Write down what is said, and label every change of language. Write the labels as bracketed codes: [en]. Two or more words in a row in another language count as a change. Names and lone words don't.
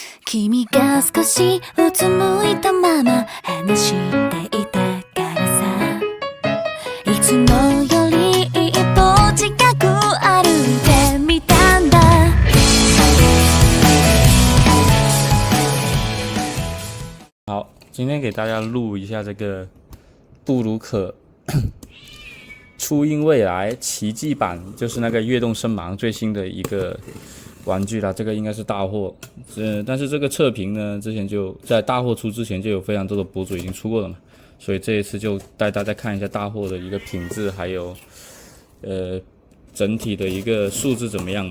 [ja] 君が少しうつむいたまま話していたからさいつもより一歩近く歩いてみたんだ [zh] 好，今天给大家录一下这个布鲁克初音未来奇迹版，就是那个跃动声芒最新的一个玩具啦，这个应该是大货，但是这个测评呢，之前就在大货出之前就有非常多的博主已经出过了嘛，所以这一次就带大家看一下大货的一个品质，还有整体的一个素质怎么样吧。